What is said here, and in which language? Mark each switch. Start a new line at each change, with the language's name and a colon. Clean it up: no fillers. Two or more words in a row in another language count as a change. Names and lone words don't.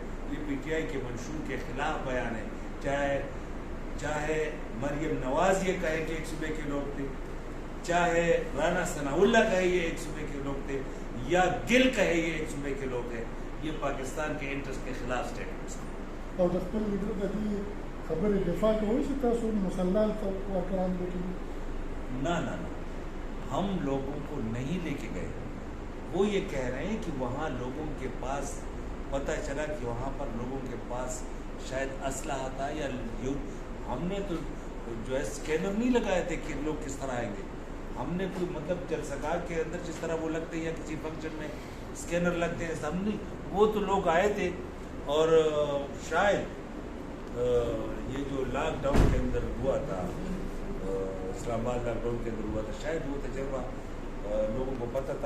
Urdu: یہ پی ٹی آئی کے منشور کے خلاف بیان ہے، چاہے مریم نواز یہ کہے کہ ایک صوبے کے لوگ تھے، چاہے رانا ثناء اللہ کہے یہ ایک صوبے کے لوگ تھے، یا گل کہے یہ ایک صوبے کے لوگ ہیں، یہ پاکستان کے انٹرسٹ کے خلاف اسٹیٹمنٹس ہیں۔
Pashto: اور د خپل لیډر د دې خبرې دفاع کوئ چې تاسو مسلح کارکران لوټوي؟
Urdu: نہ ہم لوگوں کو نہیں لے کے گئے، وہ یہ کہہ رہے ہیں کہ وہاں لوگوں کے پاس پتہ چلا کہ وہاں پر لوگوں کے پاس شاید اسلحہ تھا، یا ہم نے تو جو ہے اسکینر نہیں لگائے تھے کہ لوگ کس طرح آئیں گے، ہم نے کوئی مطلب جلسہ کے اندر جس طرح وہ لگتے ہیں یا کسی فنکشن میں اسکینر لگتے ہیں، ہم نہیں، وہ تو لوگ آئے تھے، اور شاید یہ جو لاک ڈاؤن کے اندر ہوا تھا، اسلام آباد لاک ڈاؤن کے اندر ہوا تھا، شاید وہ تجربہ لوگوں کو پتہ تھا۔